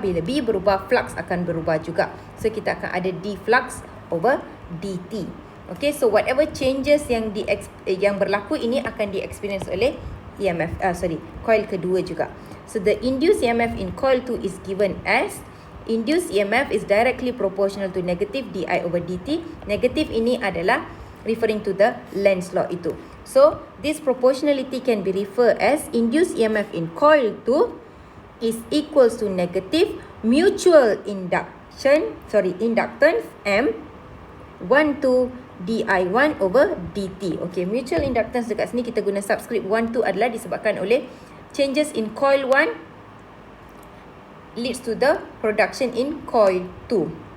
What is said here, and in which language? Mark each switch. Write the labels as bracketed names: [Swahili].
[Malay] Bila B berubah, flux akan berubah juga. So kita akan ada d flux over dt. Okay, [English] so whatever changes [Malay] yang berlaku ini akan di-experience oleh coil kedua juga. [English] So the induced EMF in coil 2 is given as, induced EMF is directly proportional to negative di over dt. [Malay] Negative ini adalah [English] referring to the [Malay] Lenz's law itu. [English] So this proportionality can be referred as induced EMF in coil 2 is equals to negative mutual inductance M12 di1 over dt. [Malay] Okay, mutual inductance dekat sini kita guna subscript 12 adalah disebabkan oleh [English] changes in coil 1 leads to the production in coil 2.